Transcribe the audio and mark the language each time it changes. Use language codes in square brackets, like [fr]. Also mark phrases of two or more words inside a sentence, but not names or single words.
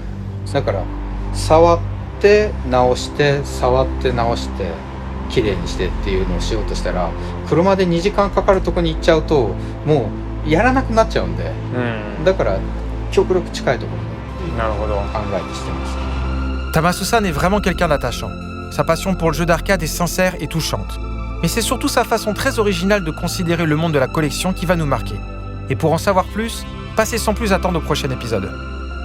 [ja] だから触って直して触って直してきれいにしてっていうのをしようとしたら、車で2時間かかるとこに行っちゃうともうやらなくなっちゃうんで、だから極力近いところに考えてしてます。 [fr] Tamasusan est vraiment quelqu'un d'attachant. Sa passion pour le jeu d'arcade est sincère et touchante. Mais c'est surtout sa façon très originale de considérer le monde de la collection qui va nous marquer. Et pour en savoir plus, passez sans plus attendre au prochain épisode.